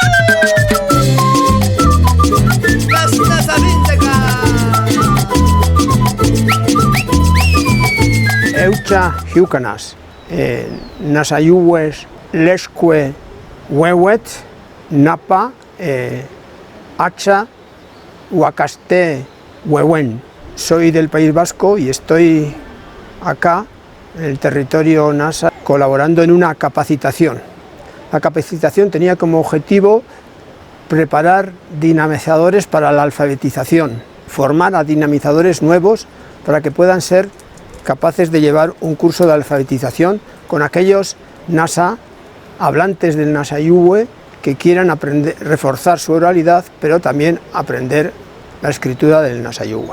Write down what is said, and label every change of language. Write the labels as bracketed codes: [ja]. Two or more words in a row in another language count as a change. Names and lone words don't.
[pbb] Eucha hiukanas, nasayues lesque huewet, napa, hacha, huacaste, huehuen. [es] Soy del País Vasco y estoy acá, en el territorio NASA, colaborando en una capacitación. La capacitación tenía como objetivo preparar dinamizadores para la alfabetización, formar a dinamizadores nuevos para que puedan ser capaces de llevar un curso de alfabetización con aquellos NASA, hablantes del Nasayuhue, que quieran aprender, reforzar su oralidad, pero también aprender la escritura del Nasayuhue.